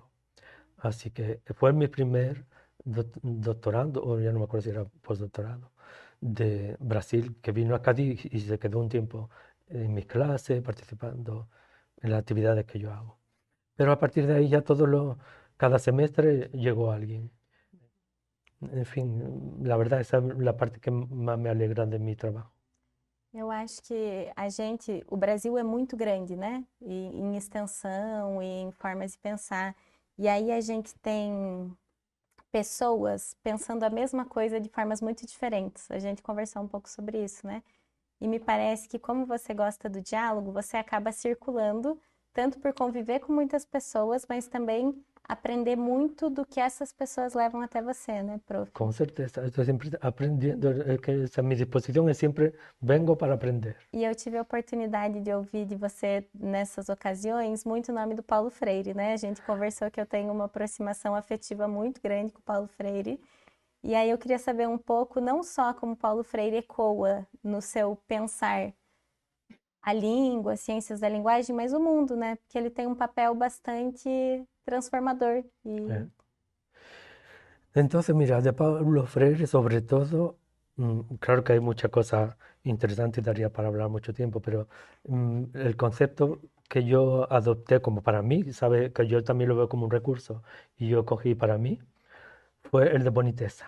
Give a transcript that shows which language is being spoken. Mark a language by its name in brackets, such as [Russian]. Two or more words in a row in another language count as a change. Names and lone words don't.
[Spanish] Así que fue mi primer doctorando, o ya no me acuerdo si era postdoctorado, de Brasil, que vino a Cádiz y se quedó un tiempo en mis clases, participando en las actividades que yo hago. Pero a partir de ahí ya cada semestre llegó alguien. En fin, la verdad, esa es la parte que más me alegra de mi trabajo. [Portuguese] Eu acho que o Brasil é muito grande, né? Em extensão e em formas de pensar. E aí a gente tem pessoas pensando a mesma coisa de formas muito diferentes. A gente conversou um pouco sobre isso, né? E me parece que, como você gosta do diálogo, você acaba circulando, tanto por conviver com muitas pessoas, mas também aprender muito do que essas pessoas levam até você, né, prof? Con certeza, estoy siempre aprendiendo, mi disposición es siempre vengo para aprender. E eu tive a oportunidade de ouvir de você nessas ocasiões muito o nome do Paulo Freire, né? A gente conversou que eu tenho uma aproximação afetiva muito grande com o Paulo Freire. E aí eu queria saber um pouco, não só como Paulo Freire ecoa no seu pensar a língua, as ciências da linguagem, mas o mundo, né? Porque ele tem um papel bastante transformador. E ¿Eh? [Spanish] Entonces, mira, de Pablo Freire, sobre todo, claro que hay muchas cosas interesantes y daría para hablar mucho tiempo, pero el concepto que yo adopté como para mí, sabe que yo también lo veo como un recurso y yo cogí para mí, fue el de boniteza.